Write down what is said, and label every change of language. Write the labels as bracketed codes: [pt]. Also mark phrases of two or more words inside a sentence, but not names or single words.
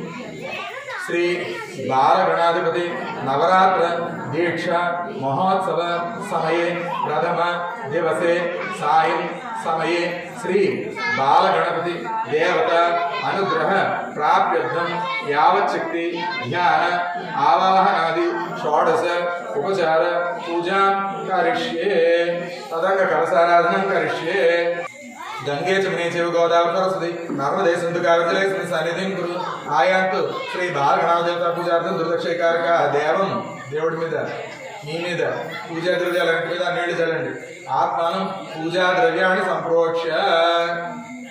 [sa] श्री बालगणाधिपति नवरात्र दीक्षा महोत्सव समये प्रथम दिवसे सायं समये श्री बालगणपति देवता अनुग्रह प्राप्त्यर्थं यावच्छक्ति ध्यान आवाहनादि षोडश उपचार पूजां करिष्ये तदंग कलशाराधनं करिष्ये। गंगे चमने चैव गोदावरी सरस्वती नर्मदे सिंधु कावेरी सन्निधिं कुरु आयान्तु श्री बालगणपति पूजार्थं दुर्दक्षिकारका देवं [te] దేవుడి మీద మీ మీద పూజా ద్రవ్యాల మీద నీళ్లు చల్లండి। ఆత్మానం పూజా ద్రవ్యాన్ని సంప్రోక్ష